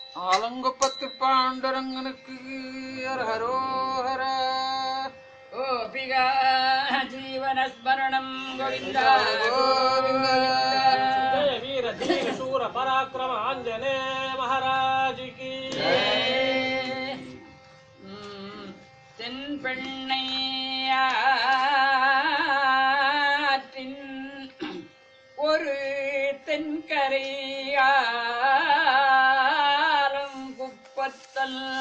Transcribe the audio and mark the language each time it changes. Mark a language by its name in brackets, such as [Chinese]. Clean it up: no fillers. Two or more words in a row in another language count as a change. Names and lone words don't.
[Tamil] ஆலங்குப்பத்து பாண்டரங்கனுக்கு ஹரோஹர. [Sanskrit] गोपिका जीवनस्मरणं गोविन्दा கோவிந்த. [Hindi] जय वीर धीर शूर पराक्रम आंजनेय महाराज की [Tamil] தென்பெண்ணையாற்றின் ஒரு தென்கரையாலும் குப்பத்தல்